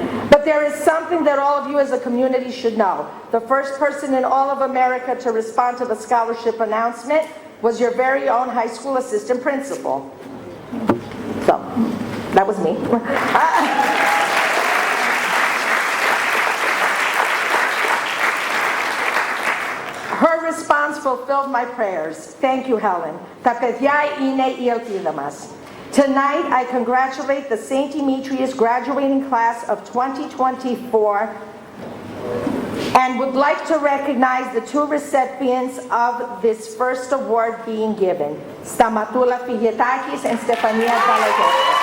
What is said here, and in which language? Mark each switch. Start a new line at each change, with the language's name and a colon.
English: But there is something that all of you as a community should know. The first person in all of America to respond to the scholarship announcement was your very own high school assistant principal. So, that was me. Her response fulfilled my prayers. Thank you, Helen.
Greek: Τα παιδιά είναι η ελπίδα μας.
English: Tonight, I congratulate the St. Demetrios graduating class of 2024 and would like to recognize the 2 recipients of this first award being given, Stamatula Figetakis and Stefania Balagos.